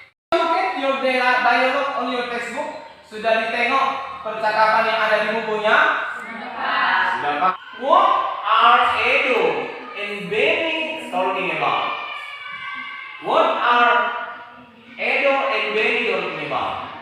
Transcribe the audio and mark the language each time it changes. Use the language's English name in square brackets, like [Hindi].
[English] Look at your dialogue on your textbook. [Indonesian] Sudah ditengok percakapan yang ada di bukunya? Sudah. [English] What are Edo and Benny talking about? What are Edo and Benny talking about?